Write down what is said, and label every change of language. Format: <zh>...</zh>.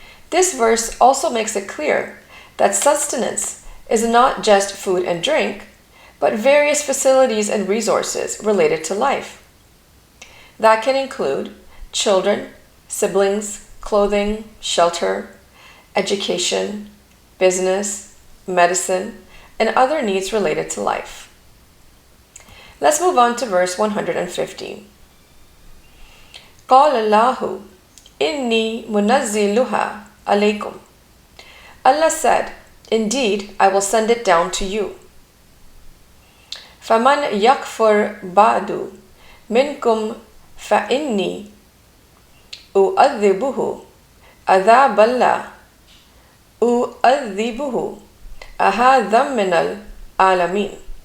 <en>This verse also makes it clear that sustenance is not just food and drink, but various facilities and resources related to life. That can include children, siblings, clothing, shelter, education, business, medicine, and other needs related to life. Let's move on to verse 115.</en> <ar>قال الله إني منزلها عليكم.</ar> <en>Allah said, indeed, I will send it down to you.</en> <ar>فَمَنْ يَكْفُرْ بَعْدُ مِنْكُمْ فَإِنِّي أُعَذِّبُهُ عَذَابًا لَا أُعَذِّبُهُ أَحَدًا مِنَ الْعَالَمِينَ.</ar>